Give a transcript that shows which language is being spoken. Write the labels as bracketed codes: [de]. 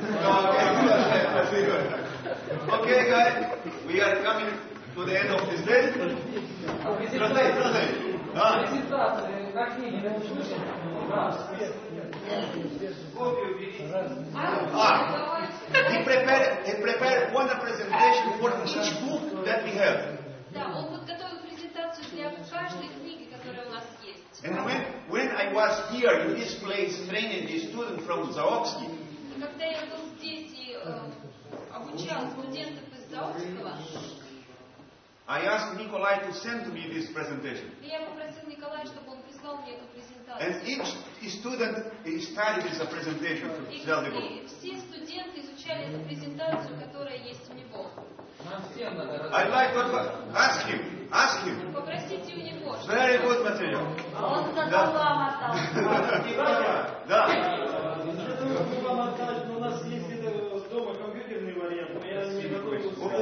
[en] Okay, guys, we are coming to the end of this day. He prepared one presentation for each book that we have. [ru] Да, он подготовил презентацию для каждой книги, которая у нас есть. [en] And when I was here in this place training the student from Zaopsky, [ru] Когда я был здесь и обучал студентов из Заокского, [en] I asked Nikolai to send to me this presentation. [ru] я попросил Николая, чтобы он прислал мне эту презентацию. [en] And each student studied this presentation to sell the book. [ru] И все студенты изучали эту презентацию, которая есть у него. [en] I'd like to ask him. [ru] Попросите у него. [en] Very good material. [ru] Он сказал вам отдал. Да. У нас есть дома компьютерный вариант, но я не готов.